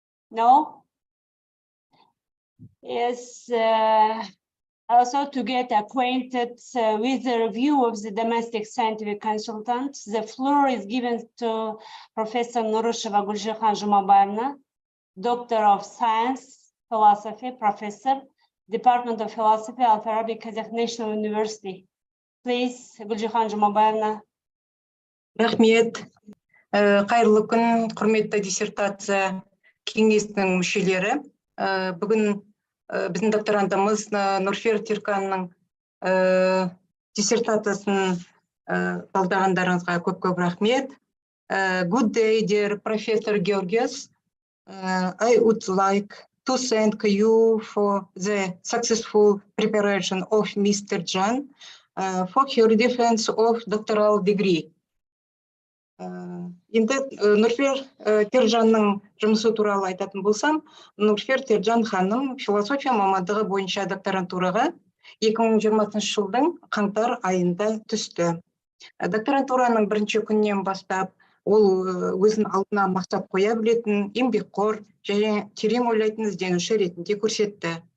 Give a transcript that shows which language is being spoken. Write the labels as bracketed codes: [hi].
[en] No? Yes, also to get acquainted with the review of the domestic scientific consultant, the floor is given to Professor Nurusheva Gulzhihan Jumabayevna, Doctor of Science, Philosophy, Professor, Department of Philosophy, Al-Farabi Kazakh National University. Please, Gulzhihan Jumabayevna. [kk] Рахмет. Қайырлы күн, құрметті диссертация кеңесінің мүшелері. Бүгін біздің докторантымыз Нурфер Терканның диссертациясын талдағандарыңызға көп рахмет. [en] Good day, dear Professor Georgios. I would like to thank you for the successful preparation of Mr. Terджан for her defense of doctoral degree. [kk] Енді Нурфер Терджанның жұмысы туралы айтатын болсам, Нурфер Терджан ханым философия мамандығы бойынша докторантураға 2020 жылдың қаңтар айында түсті. Докторантураның бірінші күннен бастап ол өзін алдына мақсат қоя білетін, еңбекқор және терең ойлайтын ізденуші ретінде көрсетті.